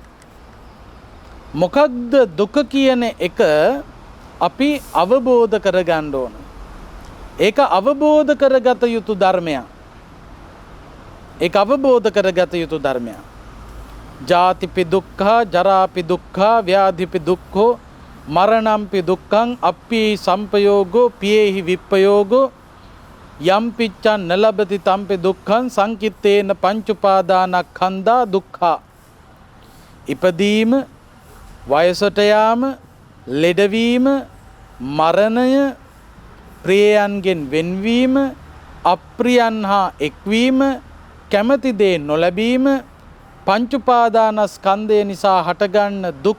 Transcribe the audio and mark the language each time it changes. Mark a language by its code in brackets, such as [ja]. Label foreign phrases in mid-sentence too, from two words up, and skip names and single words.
[si] මොකක්ද දුක කියන එක අපි අවබෝධ කරගන්න ඕන. ඒක අවබෝධ කරගත යුතු ධර්මයක්. ඒක අවබෝධ කරගත යුතු ධර්මයක්. [pi] ජාතිපි දුක්ඛා, ජරාපි දුක්ඛා, ව්‍යාධිපි දුක්ඛෝ, මරණම්පි දුක්ඛං, අප්පි සම්පයෝගෝ, පියේහි විප්පයෝගෝ, යම් පිච්ඡන් නලබති තම්පි දුක්ඛං, සංකිට්ඨේන පංච උපාදානස්කන්ධා දුක්ඛා. [si] ඉපදීම, වයසට යාම, ලෙඩවීම, මරණය, ප්‍රියයන්ගෙන් වෙන්වීම, අප්‍රියයන් හා එක්වීම, කැමති දේ නොලැබීම, පංච උපාදානස්කන්ධය නිසා හටගන්න දුක.